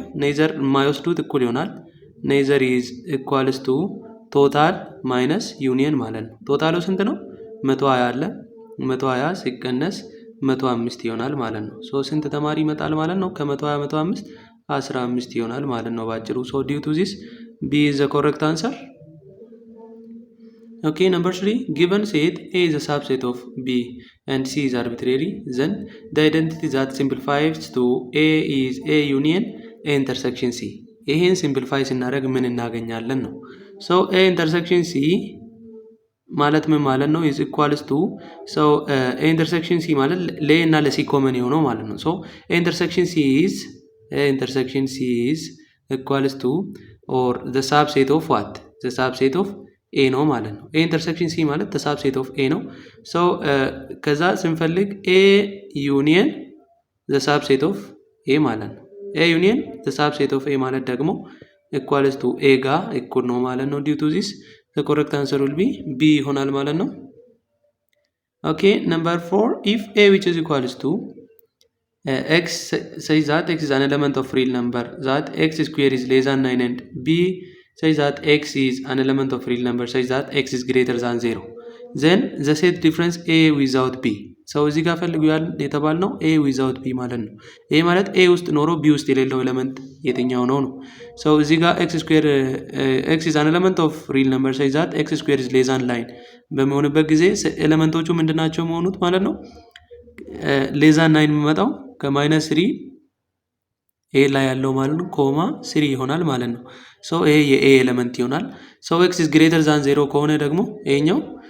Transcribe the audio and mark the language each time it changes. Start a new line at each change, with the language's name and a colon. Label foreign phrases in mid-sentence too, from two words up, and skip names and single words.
Amharic: ኔዘር የማይወስዱት እኩል ይሆናል
English: neither is equals to total minus union
Amharic: ማለት ነው። ቶታሉ ስንት ነው? 120 አለ 120 ሲቀነስ 105 ይሆናል ማለት ነው። ሶ ስንት ተማሪ ይመጣል ማለት ነው? ከ120 105 15 ይሆናል ማለት ነው ባጭሩ።
English: so due to this B is the correct answer. Okay, number 3. Given set A is a subset of B and C is arbitrary, then the identity that simplifies to A is A union A intersection C.
Amharic: ይሄን ሲምፕሊፋይ ስናደርግ ምን እናገኛለን ነው። ሶ
English: A intersection C
Amharic: ማለት ምን ማለት ነው?
English: is equals to so A intersection C
Amharic: ማለት ለ እና ለሲ ኮመን የሆነው ማለት ነው። ሶ
English: A intersection C is equals to or the subset of what? the subset of A
Amharic: ነው ማለት ነው።
English: A intersection C ማለት the subset of A
Amharic: ነው። so ከዛ ስንፈልግ
English: A union the subset of A
Amharic: ማለት ነው።
English: A union the subset of A
Amharic: ማለት ደግሞ
English: equals to A
Amharic: ጋር እኩል ነው ማለት ነው።
English: due to this the correct answer will be B
Amharic: ይሆናል ማለት ነው።
English: okay, number 4. if A which is equals to x says that x is an element of real number that x square is less than 9 and b says that x is an element of real number says that x is greater than 0 then the set difference A without b
Amharic: ሰው እዚህ ጋር ፈልጉ የተባልነው
English: A without
Amharic: b ማለት ነው። ይሄ ማለት A ውስጥ ኖሮ b ውስጥ የሌለው ኤሌመንት የትኛው ነው ነው። ሰው እዚህ ጋር
English: x square x is an element of real number says that x square is less than 9
Amharic: በሚሆንበት ጊዜ ኤሌመንቶቹ ምንድናቸው መሆኑት ማለት ነው።
English: less than 9
Amharic: የሚመጣው ከማይነስ 3 ኤ ላይ ያለው ማለት ነው ኮማ 3 ይሆናል ማለት ነው። ሶ ይሄ የኤ ኤሌመንት ይሆናል። ሶ
English: x is greater than 0
Amharic: ከሆነ ደግሞ ይሄኛው